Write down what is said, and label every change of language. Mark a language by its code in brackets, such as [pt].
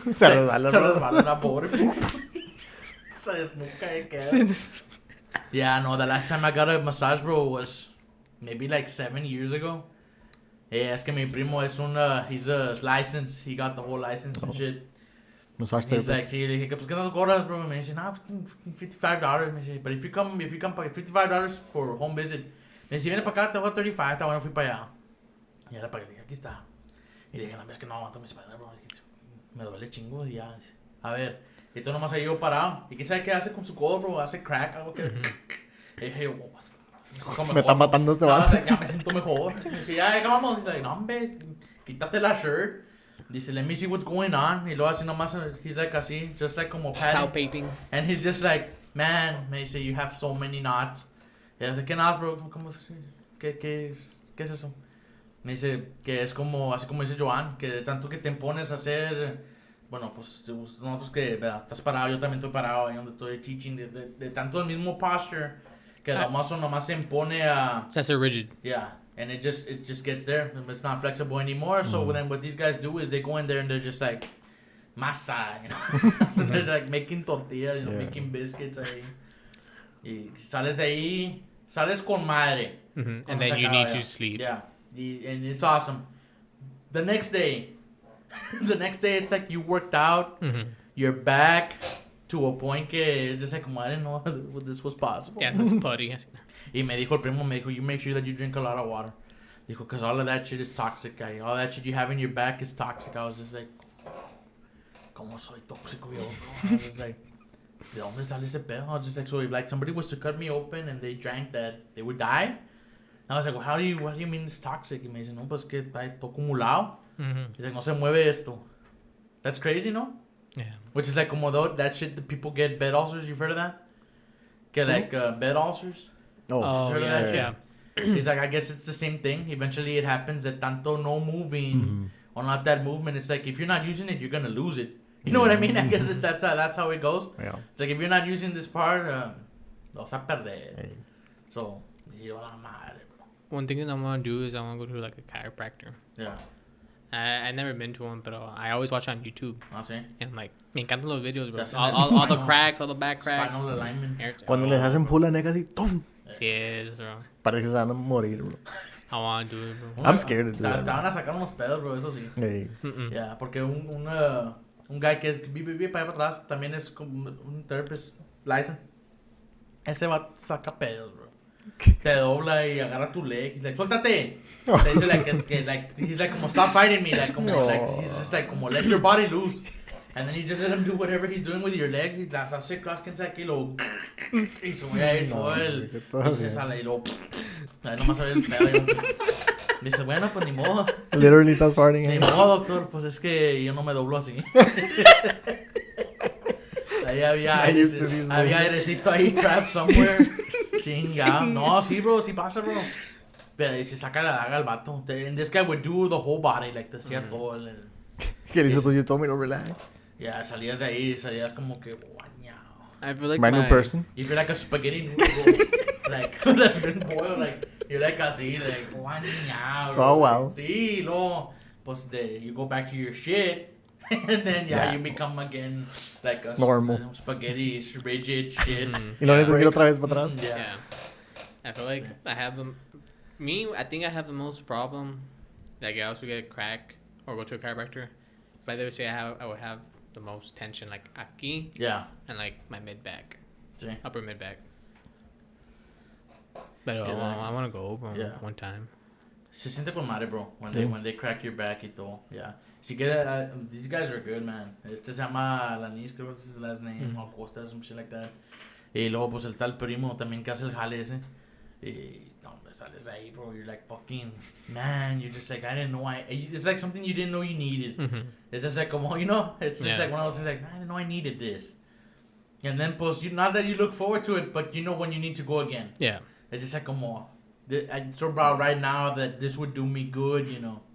[es] Se resbala la pobre. Se desnuca de queda. [en] Yeah, no, the last time I got a massage, bro, was maybe like 7 years ago. Yeah, [es] es que mi primo es [en] he's a licensed. He got the whole license and shit. Massage He's therapist. like, [es] sí, le dije, pues, ¿qué nos cobras, bro? Me dice, [en] nah, $55. Me dice, but if you come [es] para [en] $55 for home visit. [es] Me dice, viene para acá, te voy a 35. Está bueno, fui para allá. Y ahora para que le dije, aquí está. Y le dije, no, es que no aguanto mi espalda, bro. Me duele chingo y ya. A ver, y tú nomás ahí yo parado. ¿Y quién sabe qué hace con su codo, bro? Hace crack, algo que... Y dije, Me está matando este vato. Ya me siento mejor. Y dije, ya acabamos. Dice, [en] like, [es] no, hombre, quítate la shirt. [en] Dice, let me see what's going on. [es] Y luego así nomás, [en] he's like [es] así, [en] just like [es] como [en] Palpating. And he's just like, man, me dice, you have so many knots. [es] Y yo dice, ¿qué knots, bro? ¿Qué es eso? Me dice que es como, así como dice Joan, que de tanto que te pones a hacer, bueno, pues nosotros que, ¿verdad? Estás parado, yo también estoy parado ahí donde estoy [en] teaching, [es] de tanto el mismo posture, que la muscle nomás se impone a... [en] So that's a rigid. Yeah. And it just gets there. It's not flexible anymore. So then what these guys do is they go in there and they're just like masa, you know. So they're like making tortillas, you know, making biscuits [es] ahí. Y sales de ahí, sales con madre. [en] And then you need to sleep. Yeah. And it's awesome. The next day it's like you worked out. You're back to a point [es] que [en] it's just like, I didn't know this was possible. Yeah, it's putty. [es] Y me dijo el primo, [en] you make sure that you drink a lot of water. [es] Dijo, [en] because all of that shit is toxic, guy. All that shit you have in your back is toxic. I was just like, [es] ¿cómo soy tóxico yo? [en] I was just like, [es] ¿de dónde sale ese pedo? [en] I was just like, so if like somebody was to cut me open and they drank that, they would die? And I was like, well, what do you mean it's toxic? [es] Y me dice, no, pues que está todo acumulado. [en] He's like, [es] no se mueve esto. [en] That's crazy, no? Yeah. Which is like [es] como [en] that shit that people get bed ulcers. You've heard of that? Get like bed ulcers? Oh, yeah. He's like, I guess it's the same thing. Eventually it happens that [es] tanto [en] no moving or not that movement. It's like, if you're not using it, you're going to lose it. You know what I mean? I guess that's how it goes. Yeah. It's like, if you're not using this part, [es] lo vas a perder. [en] Hey. [es] So, yo la madre, bro. [en] One thing that I want to do is I want to go to like a chiropractor. Yeah. I've never been to one, but I always watch on YouTube. [es] ¿Ah, sí? [en] And like, [es] me encantan los videos, bro. [en] That's All the cracks, all the back cracks. Spinal alignment. [es] Cuando les hacen [en] pull [es] la [en] neck [es] así, ¡tum! [en] Yes, bro. [es] Parece que se van a morir, bro. [en] I want to do it, bro. I'm scared to do [es] Te [en] that. [es] van a sacar unos pedos, bro, eso sí. [en] Hey. [es] Yeah, porque un [en] guy [es] que vive para allá para atrás también es como un [en] therapist license. [es] Ese va a sacar pedos, bro. Te dobla y agarra tu [en] leg. He's like, [es] suéltate. Te dice [en] like, he's like, [es] como [en] stop fighting me. Like, como, like, he's just like, como let your body loose. And then you just let him do whatever he's doing with your legs. [es] Y las hace crosskin aquí, lo... Y se voy a ir todo el... Y se sale y lo... Ahí nomás sale el pedo. Dice, bueno, pues ni modo. [en] Literally [es] estás [en] farting. [es] Ni modo, doctor. Pues es que yo no me doblo así. Ahí había airecito ahí, [en] trap somewhere. [es] Chingado. No, sí, bro, sí pasa, bro. Pero y se saca la daga al vato. [en] And this guy would do the whole body, like, [es] te hacía todo el... Que dice, pues [en] you told me to relax. [es] Yeah, salías de ahí, salías como que guañao. [en] I feel like My new person. You feel like a spaghetti noodle, like, that's been boiled, like, you're like [es] así, [en] like, guañao. Oh, wow. [es] Sí, luego, pues, [en] you go back to your shit, and then, you become again, like, a normal spaghetti, rigid shit. [es] Y lo necesitas ir otra vez para atrás. [en] Yeah. I feel like I have I think I have the most problem. Like, I also get a crack or go to a chiropractor. But I would say I would have the most tension, like [es] aquí. [en] Yeah. And like my mid back. [es] Sí. [en] Upper mid back. But I want to go over one time. [es] Se siente con madre, bro, [en] when they crack your back [es] y todo. [en] Yeah. [es] Si quiere, [en] these guys are good, man. [es] Este se llama Alanis, creo que es [en] his last name, or [es] Costa, [en] some shit like that. [es] Y luego, pues, el tal primo también que hace el jale ese. Y, no, que sales ahí, [en] bro, you're like, fucking, man, you're just like, I didn't know it's like something you didn't know you needed. Mm-hmm. It's just like, [es] como, [en] you know, it's just like one of those things like, I didn't know I needed this. And then, [es] pues, [en] not that you look forward to it, but you know when you need to go again. Yeah. It's just like, [es] como, [en] I'm so proud right now that this would do me good, you know.